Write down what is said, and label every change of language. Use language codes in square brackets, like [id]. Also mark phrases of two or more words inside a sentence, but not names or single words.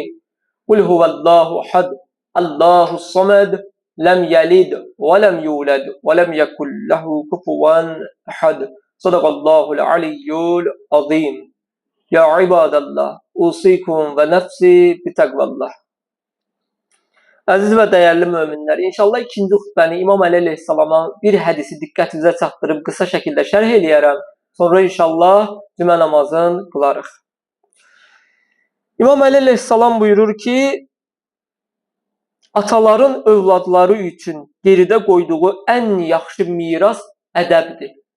[ar] قل هو الله أحد الله الصمد لم يلد ولم يولد ولم يكن له كفوا أحد. صدق الله العلي العظيم. يا عباد الله أوصيكم ونفسي بتقوى الله. [az] Əziz və dəyərli möminlər, inşallah ikinci xütbəni İmam Əli əleyhissalama bir hədisi diqqətinizə çatdırıb qısa şəkildə şərh eləyərəm. Sonra inşallah cümə namazını qılarıq. İmam Əli əleyhissalam buyurur ki, ataların övladları üçün geridə qoyduğu ən yaxşı miras ədəbdir.